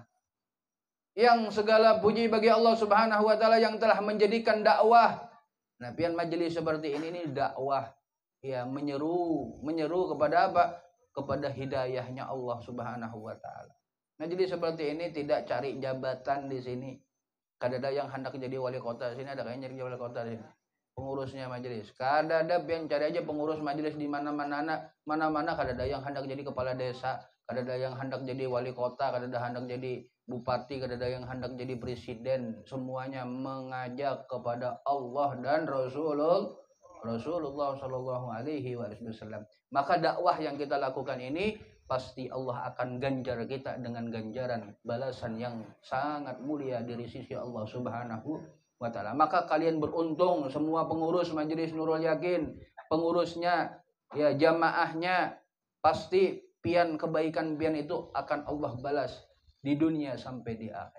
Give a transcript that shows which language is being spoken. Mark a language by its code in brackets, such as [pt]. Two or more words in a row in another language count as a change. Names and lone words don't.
[id] Yang segala puji bagi Allah [ar] سبحانه وتعالى [id] yang telah menjadikan dakwah. Nah, pian majelis seperti ini dakwah, ya, menyeru kepada apa? Kepada hidayahnya Allah [ar] سبحانه وتعالى. [id] Majelis seperti ini tidak cari jabatan di sini. [bjn] Kadada yang hendak jadi wali kota di sini, ada kayaknya jadi wali kota di sini. Pengurusnya majelis. Kadada yang cari aja pengurus majelis di mana-mana, kadada yang hendak jadi kepala desa, kadada yang hendak jadi wali kota, kadada hendak jadi bupati, kadada yang hendak jadi presiden. [id] Semuanya mengajak kepada Allah dan Rasulullah [ar] صلى الله عليه وسلم. [id] Maka dakwah yang kita lakukan ini pasti Allah akan ganjar kita dengan ganjaran balasan yang sangat mulia dari sisi Allah [ar] سبحانه وتعالى. [id] Maka kalian beruntung semua pengurus Majelis Nurul Yakin, pengurusnya, ya, jamaahnya, pasti pian kebaikan pian itu akan Allah balas di dunia sampai di akhir.